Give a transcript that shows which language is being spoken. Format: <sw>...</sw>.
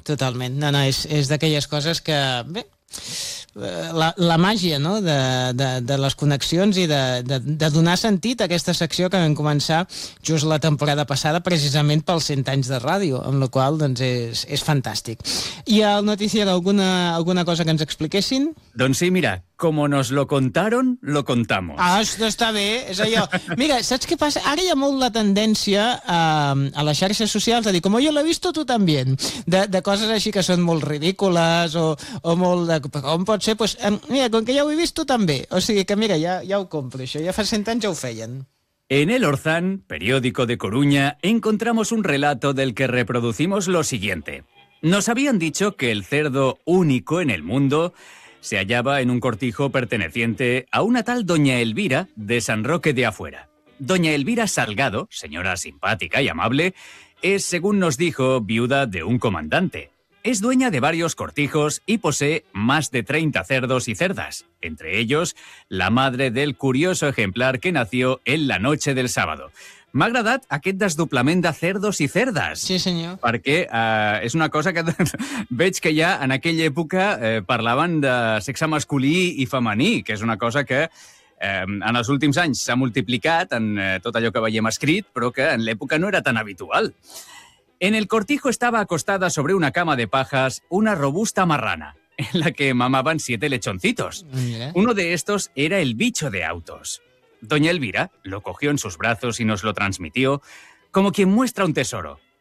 <ca>Totalment. No, és d'aquelles coses que, la màgia, no? de les connexions i de donar sentit a aquesta secció que vam començar just la temporada passada precisament pels 100 anys de ràdio, amb la qual doncs és fantàstic. I al notícia alguna cosa que ens expliquessin? Doncs sí, mira,</ca> <es>como nos lo contaron, lo contamos.</es> <ca>Ah, això està bé, és allò. Mira, saps què passa? Ara hi ha molt la tendència a les xarxes socials a dir,</ca> <es>como yo lo he visto, tú también,</es> <ca>de coses així que són molt ridícules o molt de... Com pot ser? Pues, mira, com que ja ho he vist, tu també. O sigui que, mira, ja ho compro, això. Ja fa 100 anys ja ho feien.</ca> <es>En El Orzán, periódico de Coruña, encontramos un relato del que reproducimos lo siguiente. Nos habían dicho que el cerdo único en el mundo se hallaba en un cortijo perteneciente a una tal doña Elvira de San Roque de Afuera. Doña Elvira Salgado, señora simpática y amable, es, según nos dijo, viuda de un comandante. Es dueña de varios cortijos y posee más de 30 cerdos y cerdas, entre ellos la madre del curioso ejemplar que nació en la noche del sábado.</es> <ca>M'ha agradat aquest desdoblament de cerdos i cerdes. Sí, senyor. Perquè és una cosa que veig que ja en aquella època parlaven de sexe masculí i femení, que és una cosa que en els últims anys s'ha multiplicat en tot allò que veiem escrit, però que en l'època no era tan habitual.</ca> <es>En el cortijo estaba acostada sobre una cama de pajas una robusta marrana, en la que mamaban 7 lechoncitos. Mira. Uno de estos era el bicho de autos. Doña Elvira lo cogió en sus brazos y nos lo transmitió como quien muestra un tesoro.</es>